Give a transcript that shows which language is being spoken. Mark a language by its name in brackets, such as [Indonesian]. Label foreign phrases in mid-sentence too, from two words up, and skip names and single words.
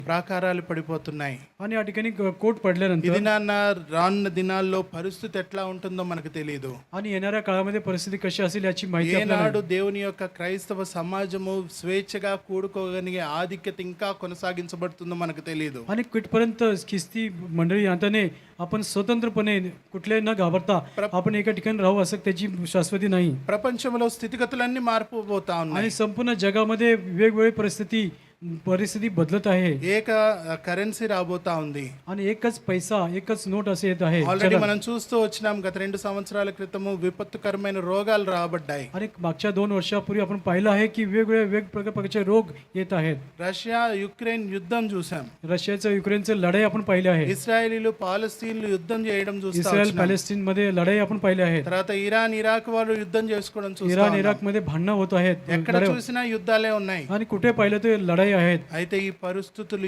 [Telugu] ప్రాకారాలు పడిపోతున్నాయి. [Marathi] आणि या ठिकाणी कोट पडल्यानंतर [Telugu] ఇది నాన్న రానున్న దినాల్లో పరిస్థితి ఎట్లా ఉంటుందో మనకు తెలియదు. [Marathi] आणि येणाऱ्या काळामध्ये परिस्थिती कशी असेल याची माहिती आपल्याला [Telugu] ఏనాడు [Marathi] नाही. [Telugu] దేవుని యొక్క క్రైస్తవ సమాజము స్వేచ్ఛగా కూడుకోగలిగే ఆధిక్యత ఇంకా కొనసాగించబడుతుందో మనకు తెలియదు. [Marathi] आणि कुठपर्यंत ख्रिस्ती मंडळी यांताने आपण स्वतंत्रपणे कुठल्याही न घाबरता आपण एका ठिकाणी राहू असं त्याची शाश्वती नाही. [Telugu] ప్రపంచంలో స్థితిగతులన్నీ మారిపోతా ఉన్నాయి. [Marathi] आणि संपूर्ण जगामध्ये वेगवेगळी परिस्थिती बदलत आहे [Telugu] ఏక కరెన్సీ రాబోతా ఉంది. [Marathi] आणि एकच पैसा एकच नोट असे येत आहे [Telugu] ఆల్రెడీ [Marathi] जगात. [Telugu] మనం చూస్తూ వచ్చినాం. గత 2 సంవత్సరాల క్రితము విపత్తుకరమైన రోగాలు రాబడ్డాయి. [Marathi] आणि मागच्या 2 वर्षापूर्वी आपण पाहिलं आहे की वेगवेगळे प्रकारचे रोग येत आहेत. [Telugu] రష్యా యుక్రెయిన్ యుద్ధం చూసాం. [Marathi] रशियाचं युक्रेनचं लढाई आपण पाहिले आहे. [Telugu] ఇస్రాయేలీలు పాలస్తీన్లు యుద్ధం చేయడం చూస్తా [Marathi] इस्रायल [Telugu] వచ్చినాం. [Marathi] पॅलेस्टीन मध्ये लढाई आपण पाहिले आहेत. [Telugu] తర్వాత ఇరాన్ ఇరాక్ వాళ్ళు యుద్ధం చేసుకోవడం చూస్తా [Marathi] इराण [Telugu] ఉన్నాం. [Marathi] इराक मध्ये भांडणं होत आहेत. [Telugu] ఎక్కడ చూసినా యుద్ధాలే ఉన్నాయి. [Marathi] आणि कुठे पाहिलं ते लढाई आहेत. [Telugu] అయితే ఈ పరిస్థితులు